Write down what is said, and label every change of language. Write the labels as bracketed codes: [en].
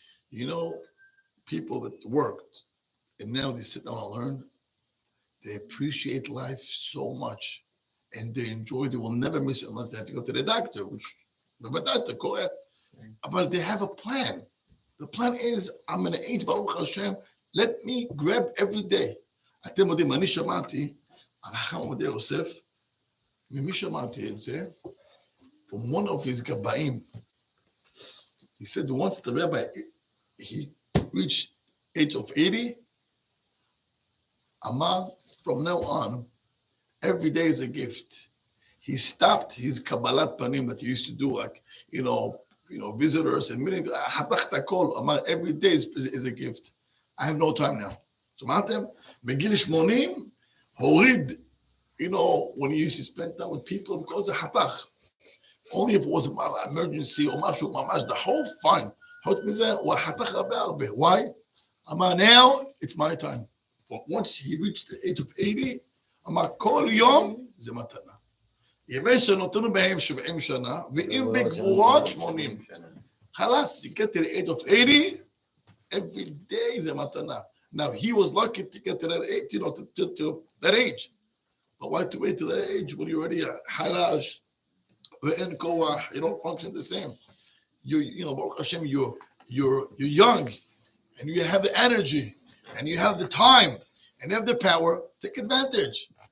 [en] You know, people that worked, and now they sit down and learn, they appreciate life so much, and they enjoy, they will never miss it unless they have to go to the doctor, which, but they have a plan. The plan is, I'm going to age, Baruch Hashem, let me grab every day. [he] אתם יודעים, אני שמעתי, החכם עובדיה יוסף, ממי שמעתי את זה? [en] From one of his גבאים. He said once the rabbi, he reached age of 80, Amar, from now on, every day is a gift. He stopped his Kabbalat Panim that he used to do, like, you know, visitors and meeting. Amar, every day is a gift. I have no time now. [he] שמעתם? בגיל 80, הוריד, [en] you know, when he used to spend time with people, because of [he] חתך. [en] Only if it was an emergency or [he] משהו ממש, [en] the whole fine. [he] חוץ מזה, הוא חתך הרבה. [en] Why? [he] אמר, [en] now, it's my time. But once he reached the age of 80, [he] אמר, כל יום זה מתנה. ימי שנותנו בהם 70 שנה, ואם בגבורות 80. [en] חלאס, you get to the age of 80, every day [he] זה מתנה. [en] Now, he was lucky to get to that age, you know, to that age. But why to wait to that age when you're already a halash, you don't function the same. You know, Baruch Hashem, you're young, and you have the energy, and you have the time, and you have the power. Take advantage.